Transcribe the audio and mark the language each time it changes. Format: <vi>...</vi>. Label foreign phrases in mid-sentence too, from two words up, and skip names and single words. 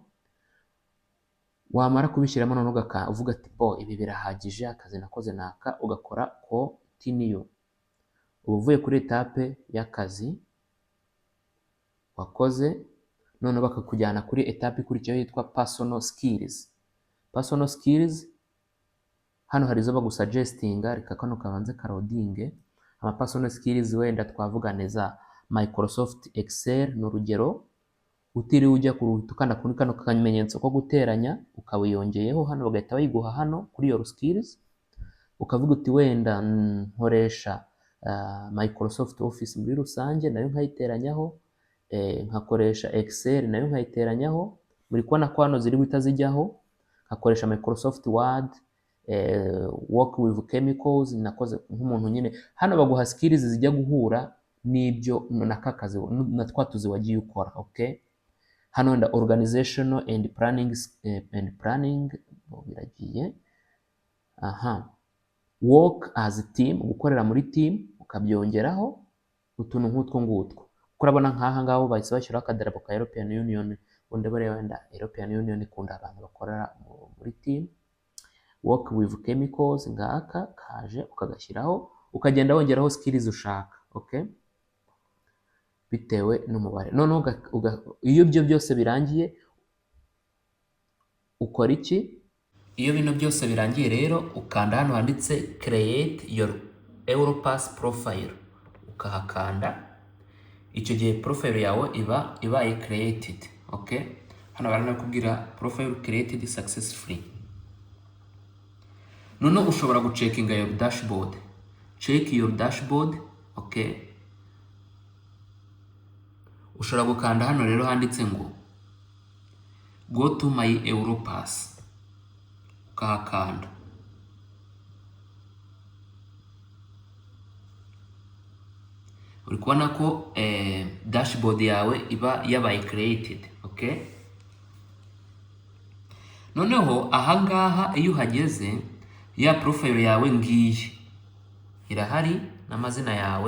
<rw>Wamara kubishyiramo none uvuga ati ibi birahagije, akazi nakoze naka, ugakora continue. Uba uvuye kuri etape y'akazi wakoze, none bakakujyana kuri etape ikurikiyeho yitwa</rw> <en>personal skills. Personal skills</en> <rw>hano hari izo bagusuggestinga, reka kano kabanze karodinge.</rw> <en>Personal skills</en> <rw>wenda twavuga neza Microsoft Excel ni urugero. Utiriwe ujya ukanda kuri kano kamenyetso ko guteranya ukawiyongeyeho hano, bagahita bayiguha hano kuri</rw> <en>your skills.</en> <rw>Ukavuga uti wenda nkoresha Microsoft Office muri rusange, nayo nkayiteranyaho. Nkakoresha Excel nayo nkayiteranyaho. Muri kubona ko hano ziri guhita zijyaho. Nkakoresha Microsoft Word,</rw> <en>work with chemicals,</en> <rw>nakoze nk'umuntu nyine. Hano baguha skills zijya guhura n'ibyo nakakazi na twatuzi wagiye ukora. Okay, hano wenda</rw> <en>organizational and planning</en> <rw>biragiye.</rw> <en>Work as a team,</en> <rw>gukorera muri team, ukabyongeraho utuntu nk'utwo ngutwo. Kurabona nk'aha ngaho bahise bashyiraho akadarapo ka European Union. Ubundi bareba wenda European Union ikunda abantu bakorera muri team.</rw> <en>Work with chemicals,</en> <rw>ngaka kaje ukagashyiraho, ukagenda wongeraho skills ushaka. Okay, bitewe n'umubare. Noneho iyo ibyo byose birangiye, ukora iki? Iyo bino byose birangiye rero ukanda hano handitse</rw> <en>create your Europass profile,</en> <rw>ukahakanda. Icyo gihe profile yawe iba ibaye created. Okay, hano baranakubwira</rw> <en>profile created successfully.</en> <rw>Noneho ushobora gucekinga</rw> <en>your dashboard. Check your dashboard.</en> <rw>Okay, ushobora gukanda hano rero handitse ngo</rw> <en>go to my Europass,</en> <rw>ukahakanda. Uri kubona ko dashboard yawe iba yabaye created. Okay, noneho ahangaha iyo uhageze ya profile yawe ngiyi irahari n'amazina yawe.</rw>